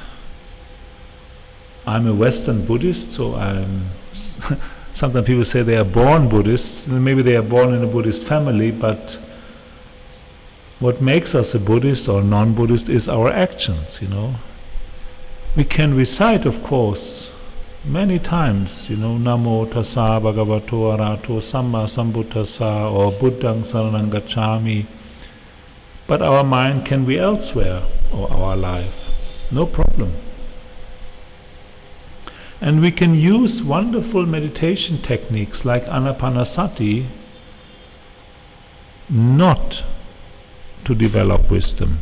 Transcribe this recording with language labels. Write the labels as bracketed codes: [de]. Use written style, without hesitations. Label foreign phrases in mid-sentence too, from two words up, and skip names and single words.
[en] I'm a Western Buddhist, so sometimes people say they are born Buddhists. Maybe they are born in a Buddhist family, but what makes us a Buddhist or non-Buddhist is our actions, We can recite, of course, many times, [pi] Namo tassa bhagavato arahato samma sambuddhassa or Buddhang saranang gacchami, [en] but our mind can be elsewhere, or our life. No problem. And we can use wonderful meditation techniques like anapanasati not to develop wisdom.